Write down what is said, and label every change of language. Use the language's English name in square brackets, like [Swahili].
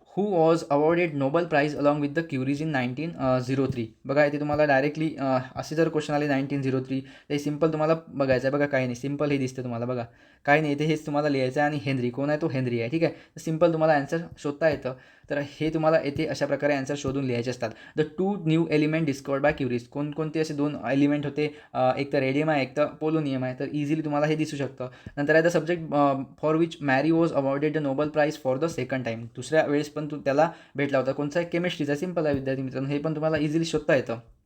[English] Who was awarded Nobel prize along with the Curies in 1903. [Marathi] बघा इथे तुम्हाला directly असे जर क्वेश्चन आले 1903 ते सिम्पल तुम्हाला बघायचं आहे. बघा काही नाही, सिम्पल हे दिसतं तुम्हाला. बघा काही नाही, इथे हेच तुम्हाला लिहायचं आहे आणि हेनरी कोण आहे, तो हेनरी आहे. ठीक आहे, तर सिम्पल तुम्हाला ॲन्सर शोधता येतं. तर हे तुम्हाला येथे अशा प्रकारे ॲन्सर शोधून लिहायचे असतात. [English] The 2 new element discovered by Curies. [Marathi] कोणकोणते असे 2 एलिमेंट होते, एक तर रेडियम आहे, एक तर पोलोनियम आहे. तर इझिली तुम्हाला हे दिसू शकतं. नंतर आहे [English] The subject for which Mary was awarded the Nobel prize for the second time. [Marathi] दुसऱ्या वेळेस पण त्याला भेटला होता. कोणचा आहे, केमिस्ट्रीचा. सिम्पल आहे विद्यार्थी मित्रांनो, हे पण तुम्हाला इझिली शोधता येतं.